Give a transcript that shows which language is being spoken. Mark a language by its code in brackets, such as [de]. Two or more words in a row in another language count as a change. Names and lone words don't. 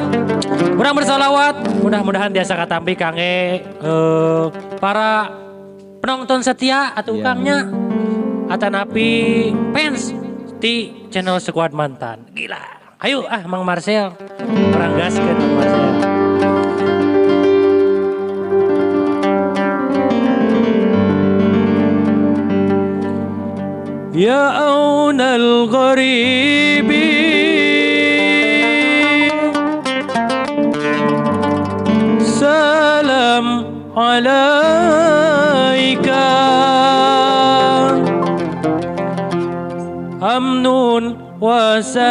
[su] Urang bersolawat, mudah-mudahan tiasa katampi kangge para [id] penonton setia [su] atuh ukangnya atanapi fans di channel Sekuat Mantan. Gila. Ayo Mang Marcel. Orang gaskeun Mang Marcel. [ar] يا عون الغريب سلام عليك أمن و